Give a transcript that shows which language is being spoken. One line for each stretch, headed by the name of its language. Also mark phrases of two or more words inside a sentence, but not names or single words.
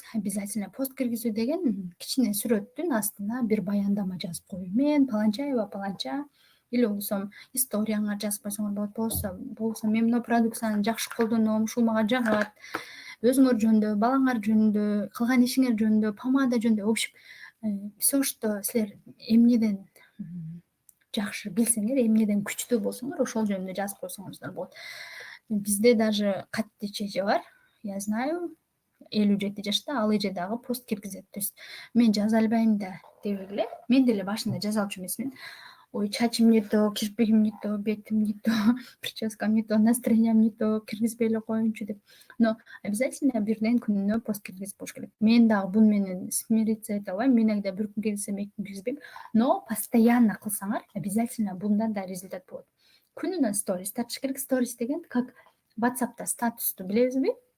Kyrgyz: Обязательно пост киргизүү деген кичине сүрөттүн астына бир баяндама жазып коюу. Мен паланчаева паланча, или болбосо историяңар жазып койсоңор болбосо мен мына продукцияны жакшы колдоном, ушул мага жагат, өзүңөр жөнүндө, балаңар жөнүндө, кылган ишиңер жөнүндө, помада жөнүндө,
Russian: в общем все, что
Kyrgyz: силер эмнеден жакшы билсеңер, эмнеден күчтүү болсоңор, ошол жөнүндө жазып койсоңуздар болот. Бизде даже катты чеже бар,
Russian: я знаю,
Kyrgyz: 57 жашта, ал эже дагы пост киргизет.
Russian: То есть
Kyrgyz: мен жаза албайм да деп эле, мен деле башында жаза алчу эмесмин. Ой, чачым
Russian: не то,
Kyrgyz: кирпигим
Russian: не то,
Kyrgyz: бетим
Russian: не то,
Kyrgyz: прическам
Russian: не то,
Kyrgyz: настроениям
Russian: не то,
Kyrgyz: киргизбей эле коеюнчу деп.
Russian: Но обязательно
Kyrgyz: бирден күнүнө пост киргизип коюш керек. Мен дагы буну менен смириться эте албайм. Мен эгерде бир күн киргизсем, 2 күн киргизбейм.
Russian: Но постоянно
Kyrgyz: кылсаңар, обязательно bundan да результат болот. Күнүнө сторис тартыш керек. Сторис деген как WhatsApp'та статусту билесизби?